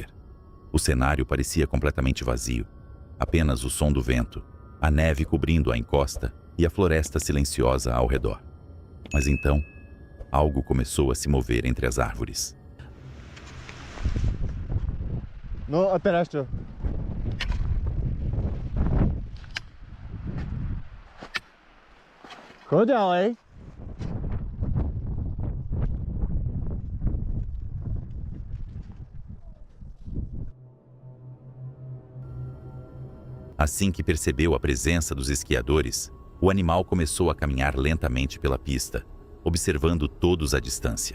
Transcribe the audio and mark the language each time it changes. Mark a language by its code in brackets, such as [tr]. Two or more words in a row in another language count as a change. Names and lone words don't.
[pt] O cenário parecia completamente vazio, apenas o som do vento, a neve cobrindo a encosta e a floresta silenciosa ao redor. Mas então, algo começou a se mover entre as árvores. [sk] No, a teraz čo? Choď ďalej. [pt] Assim que percebeu a presença dos esquiadores, o animal começou a caminhar lentamente pela pista, observando todos à distância.